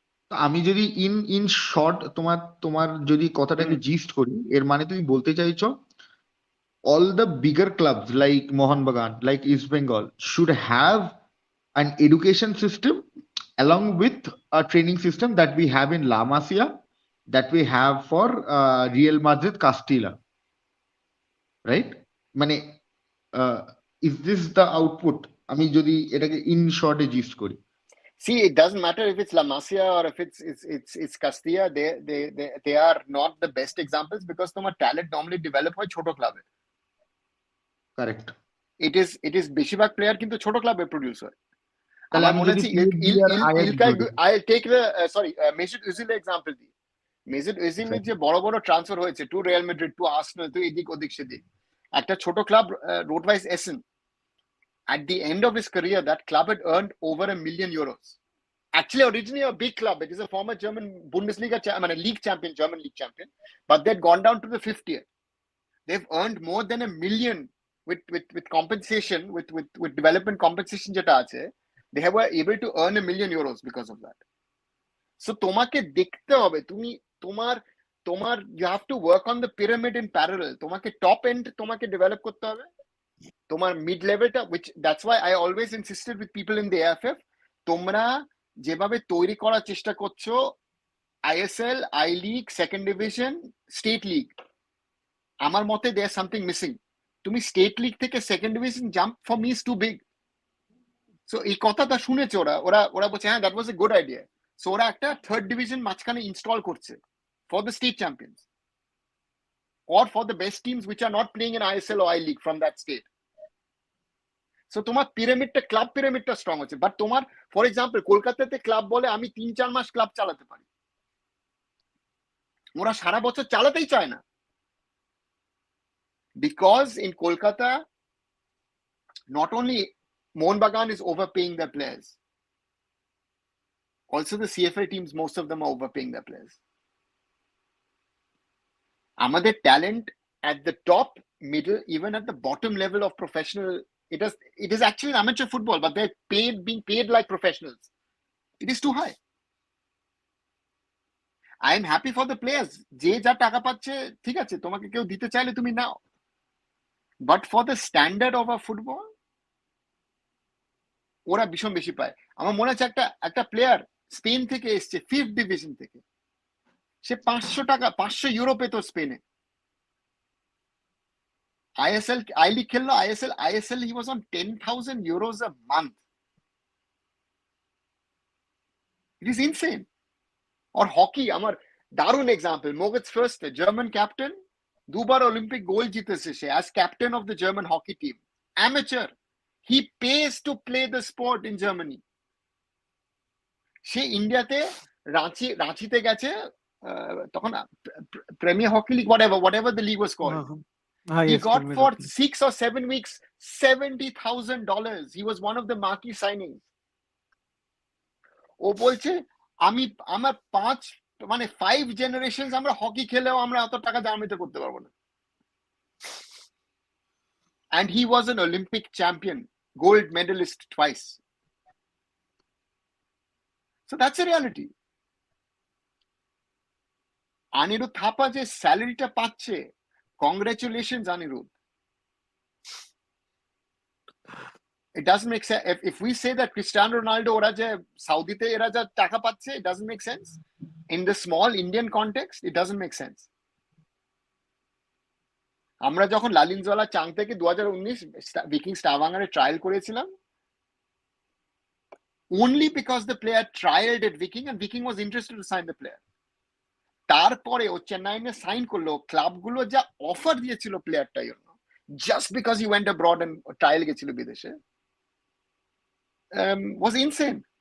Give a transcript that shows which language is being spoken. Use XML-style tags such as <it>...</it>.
<bn>আমি যদি in short তোমার যদি কথাটাকে জিস্ট করি, এর মানে তুমি বলতে চাইছো</bn> <en>all the bigger clubs like Mohun Bagan, like East Bengal should have an education system along with a training system that we have in La Masia, that we have for Real Madrid Castilla, right? মানে is this the output?</en> <bn>আমি যদি এটাকে in শর্টে gist করি,</bn> <en>See, it doesn't matter if it's La Masia or if it's Castilla. They are not the best examples, because তোমার talent normally develop</en> <bn>হয় ছোট ক্লাবে. কারেক্ট? It is বেশিরভাগ প্লেয়ার কিন্তু ছোট ক্লাবে প্রডিউস হয়. তাহলে আমার আমি মনে যদি আছে PSV</bn> <en>I'll take the Mesut Özil example দিই.</en> <bn>Mesut Özil এর যে বড় বড় ট্রান্সফার হয়েছে two Real Madrid, two Arsenal, two এদিক ওদিক সেদিক, একটা ছোট club রোডভাইস এসেন,</bn> <en>at the end of his career that club had earned over €1 million. Actually originally a big club, it is a former German Bundesliga league champion, German league champion, but they'd gone down to the 5th year. They've earned more than $1 million with compensation, with development compensation</en> <bn>যেটা আছে,</bn> <en>they were able to earn €1 million because of that. So</en> <bn>তোমাকে দেখতে হবে, তোমার</bn> <en>you have to work on the pyramid in parallel. তোমাকে top end তোমাকে develop করতে হবে, তোমার mid levelটা, which that's why I always insisted with people in the AFF,</en> <bn>তোমরা যেভাবে তৈরি করার চেষ্টা করছো</bn> <en>ISL, I League, second division, state league,</en> <bn>আমার মতে</bn> <en>there's something missing. তুমি state league থেকে second division jump for me is too big.</en> <bn>So এই কথাটা শুনেছে ওরা বলছে হ্যাঁ</bn> <en>that was a good idea. So</en> <bn>ওরা একটা</bn> <en>third division মাঝখানে install করছে for the state champions or for the best teams which are not playing in ISL or I League from that state.</en> <bn>So তোমার পিরামিডটা, club পিরামিডটা strong হচ্ছে, but তোমার for example কলকাতাতে club বলে আমি 3-4 মাস club চালাতে পারি, ওরা সারা বছর চালাতেই চায় না,</bn> <en>because in Kolkata not only Mohun Bagan is overpaying their players,</en> <bn>also the CFL teams, most of them are overpaying their players. আমাদের talent</bn> <en>at the top, middle, even at the bottom level of professional, it is actually amateur football, but they're being paid like professionals. It is too high. I am happy for the players.</en> <bn>যে যা টাকা পাচ্ছে ঠিক আছে, তোমাকে কেউ দিতে চাইলে তুমি নাও,</bn> <en>but for the standard of a football</en> <bn>ওরা ভীষণ বেশি পায়। আমার মনে আছে একটা প্লেয়ার স্পেন থেকে এসছে, 5th ডিভিশন থেকে, সে 500 টাকা 500 ইউরো পেত স্পেনে।</bn> <en>ISL I League খেললো, ISL he was on 10,000 euros a month. It is insane.</en> <bn>Or hockey, আমার দারুণ এক্সাম্পল, মোগেটস ফার্স্ট, জার্মান ক্যাপ্টেন, দুবার অলিম্পিক গোল্ড জিতেছে সে</bn> <en>as captain of the German hockey team. Amateur. He pays to play the sport in Germany.</en> <bn>সে ইন্ডিয়াতে রাঁচিতে গেছে, তখন premier hockey league,</bn> <en>whatever the league was called. He yes, got Premier for Hockey. 6 or 7 weeks $70,000. He was one of the marquee signings.</en> <bn>ও বলছে আমার 5 generations আমরা hockey খেলেও আমরা অত টাকা জমাতে করতে পারবো না।</bn> <en>And he was an Olympic champion, gold medalist twice. So that's a reality.</en> <bn>Anirudh Thapa যে স্যালারিটা পাচ্ছে, congratulations Anirudh.</bn> <en>It doesn't make sense. If we say that Cristiano Ronaldo</en> <bn>ওরা যে সাউদিতে এরা যা টাকা পাচ্ছে,</bn> <en>it doesn't make sense. In the small Indian context, it doesn't make sense.</en> <bn>আমরা যখন লালিনজলা চাং থেকে 2019 ভিকিং স্টাভাঙ্গারে ট্রায়াল করেছিলাম,</bn> <en>only because the player</en> <bn>trialed at Viking and Viking was interested to sign the player. তারপরে ও চেন্নাইনে সাইন করলো, ক্লাবগুলো যা offer দিয়েছিল প্লেয়ারটার জন্য,</bn> <en>just because he went abroad</en> <bn>and trial গেছিল বিদেশে,</bn> <en>was insane.</en>